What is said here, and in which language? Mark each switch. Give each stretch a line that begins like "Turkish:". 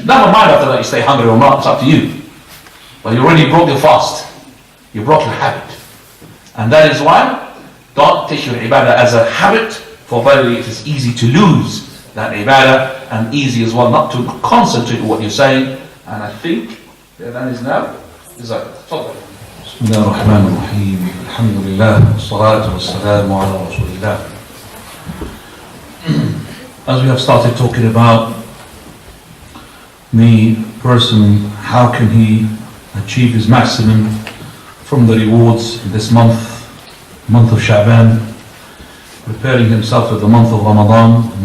English: Never mind after that you stay hungry or not, it's up to you. But you already broke your fast. You broke your habit. And that is why don't take your ibadah as a habit, for verily it is easy to lose that ibadah, and easy as well not to concentrate on what you're saying. And I think that is now.
Arabic: بسم الله الرحمن الرحيم الحمد لله والصلاة والسلام على رسول الله.
English: As we have started talking about the person, how can he achieve his maximum from the rewards in this month of Sha'baan, preparing himself for the month of Ramadan.